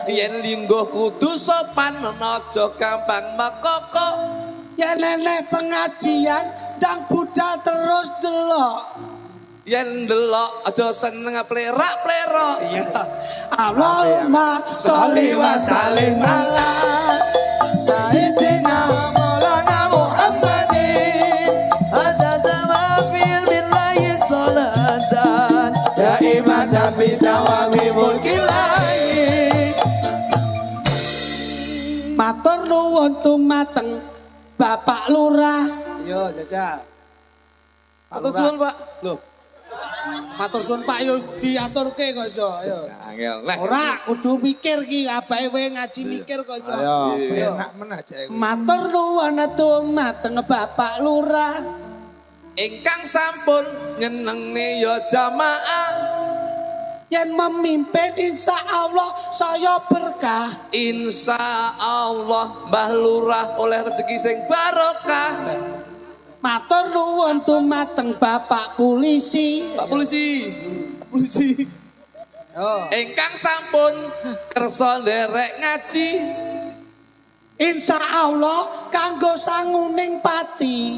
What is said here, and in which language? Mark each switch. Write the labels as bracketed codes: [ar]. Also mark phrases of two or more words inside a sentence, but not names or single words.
[jv] Yen lingguh kudu sopan, aja gampang mekokok. Yen nenek pengajian ndang budal terus delok. Yen ndelok aja seneng plerak-plerok. [ar] Iya. اللهم صل وسلم على سيدنا مولانا محمد. عدد ما في بالله صلاة دائمة بدوام ملك الله [jv] Matur nuwun tumateng Bapak Lurah. Yo, jajal. Matur suwun, Pak. Loh. Matur suwun Pak yo diaturke kok iso. Ayo. Angel. Leh. Ora kudu mikir ki abahe kowe ngaji mikir kok iso. Ayo, Ayo. enak men aja iku. Matur nuwun tumateng Bapak Lurah. Ingkang sampun nyenengne ya jamaah. Yen memimpin [ar] إن شاء الله [jv] saya berkah. [ar] إن شاء الله [jv] Mbah Lurah oleh rezeki sing barokah. Matur nuwun tumateng Bapak Polisi. Pak Polisi. Polisi. Oh. Ingkang sampun kersa nderek ngaji. [ar] إن شاء الله [jv] kanggo sanguning pati.